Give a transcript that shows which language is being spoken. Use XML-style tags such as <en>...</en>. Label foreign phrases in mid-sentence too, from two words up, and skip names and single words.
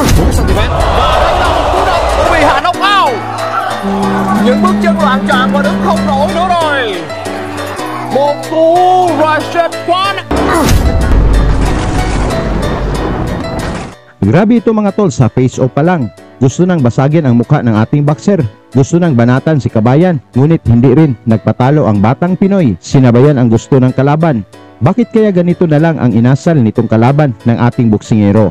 <vi>cm. Và đây là một cú đấm của bị hạ knockout. Những bước chân loạn choạng và đứng không nổi nữa rồi. Một cú Rashad Khan.</vi> <tl>Grabe ito mga tol, sa face-off pa lang. Gusto nang basagin ang mukha ng ating boxer. Gusto nang banatan si Kabayan, ngunit hindi rin nagpatalo ang batang Pinoy. Sinabayan ang gusto ng kalaban. Bakit kaya ganito na lang ang inasal nitong kalaban ng ating boksingero?</tl>